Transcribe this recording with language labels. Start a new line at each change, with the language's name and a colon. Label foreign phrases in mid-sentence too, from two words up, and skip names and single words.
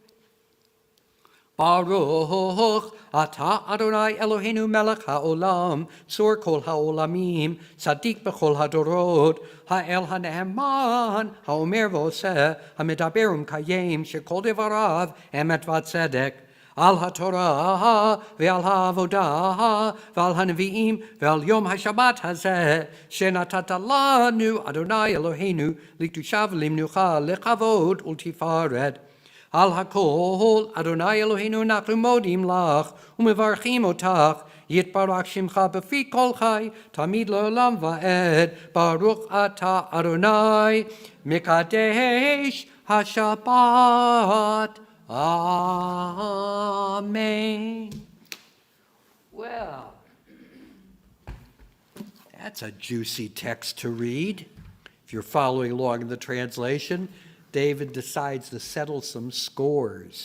Hebrew: ברוך אתה אדוני אלוהינו מלך העולם צור כל העולמים צדיק בכל הדורות האל הנאמן האומר ועושה המדבר ומקיים שכל דבריו אמת וצדק על התורה ועל העבודה ועל הנביאים ועל יום השבת הזה שנתת לנו אדוני אלוהינו לקדושה ולמנוחה לכבוד ולתפארת. על הכל אדוני אלוהינו אנחנו מודים לך ומברכים אותך יתברך שמך בפי כל חי, תמיד לעולם ועד, ברוך אתה אדוני, מקדש השבת. Amen.
English: Well, that's a juicy text to read. If you're following along in the translation, David decides to settle some scores.